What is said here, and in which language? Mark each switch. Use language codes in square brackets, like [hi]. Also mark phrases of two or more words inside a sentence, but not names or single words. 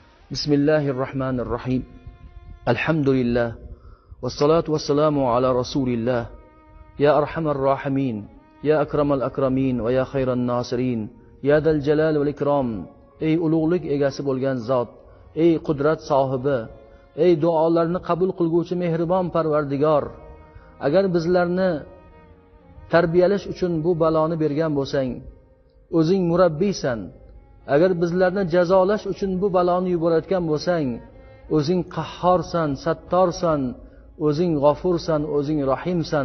[ar] بسم الله الرحمن الرحيم الحمد لله والصلاة والسلام على رسول الله يا أرحم الراحمين يا أكرم الأكرمين ويا خير الناصرين يا ذا الجلال والإكرام [uz] ey ulug'lik egasi bo'lgan zot, ey qudrat sohibi, ey duolarni qabul qilguvchi mehribon Parvardigor, agar bizlarni tarbiyalash uchun bu baloni bergan bo'lsang, o'zing murabbiysan. Agar bizlarni jazolash uchun bu baloni yuborayotgan bo'lsang, o'zing qahhorsan, sattorsan, o'zing g'ofursan, o'zing rahimsan.